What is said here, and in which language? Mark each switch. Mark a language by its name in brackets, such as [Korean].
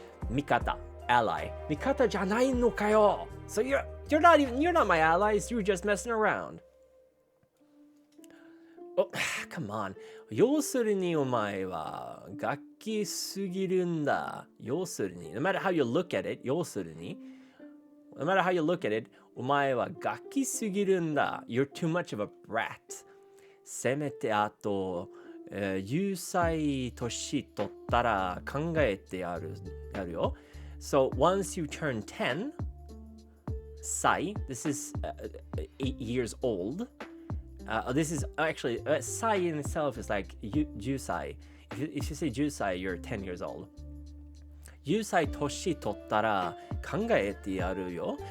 [English] Mikata, ally. [Japanese] Mikata janai no kayo. [English] So you're not my allies. You're just messing around. Oh, come on. [Japanese] 要するにお前はガキすぎるんだ。要するに [English] No matter how you look at it, 要するに No matter how you look at it, [Japanese] お前はガキすぎるんだ。 [English] You're too much of a brat. [Japanese] せめてあと、10歳年取ったら考えてやるよ。 [English] So once you turn 10, 歳, this is 8 years old. This is actually, sai in itself is like jusai. If you say jusai, you're 10 years old. [Japanese] Jusai toshi tottara kangaete yaru yo.